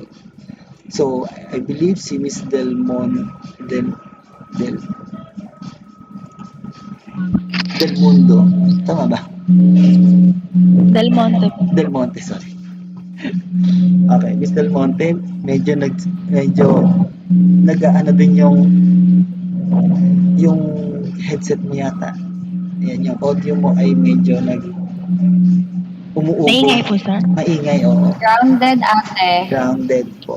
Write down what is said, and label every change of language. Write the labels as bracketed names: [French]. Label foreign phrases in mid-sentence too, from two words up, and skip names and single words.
[English] So, I believe [Filipino] si Miss Del Mundo, tama ba? Del Monte. Del Monte, sorry. Okay, Miss Del Monte, medyo nag-aano din yung headset mo yata. Ayan, yung audio mo ay medyo umuubo. Maingay po, sir. Maingay, oo. Grounded ate. Grounded po.